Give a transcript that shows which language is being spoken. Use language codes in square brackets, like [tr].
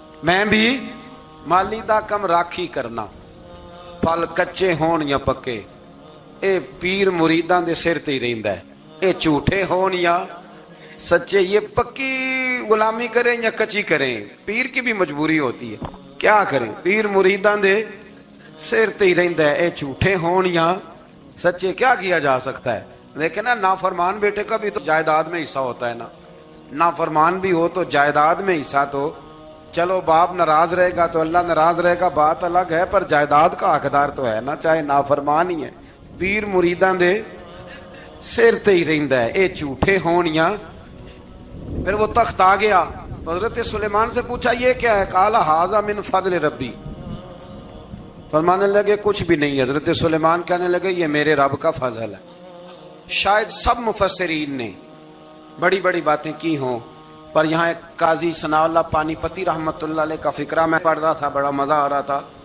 [pa] میں بھی مالیدہ کم راکھی کرنا، پھل کچے ہون یا پکے، اے پیر مریداں دے سر تے ہی رہندا ہے. اے جھوٹے ہون یا سچے، [ur] یہ پکی غلامی کریں یا کچی کریں، پیر کی بھی مجبوری ہوتی ہے. کیا کریں، [pa] پیر مریداں دے سر تے ہی رہندا ہے. اے جھوٹے ہون یا سچے، [ur] کیا کیا جا سکتا ہے. لیکن نا نافرمان بیٹے کا بھی تو جائیداد میں حصہ ہوتا ہے نا. نافرمان بھی ہو تو جائیداد میں حصہ تو چلو، باپ ناراض رہے گا تو اللہ ناراض رہے گا، بات الگ ہے، پر جائیداد کا حقدار تو ہے نا، چاہے نافرمان ہی ہے. [pa] پیر مریداں دے سر تے ہی رہندا ہے. اے جھوٹے ہون یا. [ur] پھر وہ تخت آ گیا، حضرت سلیمان سے پوچھا یہ کیا ہے؟ [ar] قال ھذا من فضل ربی. [ur] فرمانے لگے کچھ بھی نہیں. حضرت سلیمان کہنے لگے یہ میرے رب کا فضل ہے. شاید سب مفسرین نے بڑی بڑی باتیں کی ہوں، پر یہاں ایک قاضی ثناء اللہ پانی پتی رحمت اللہ علیہ کا فقرہ میں پڑھ رہا تھا، بڑا مزہ آ رہا تھا.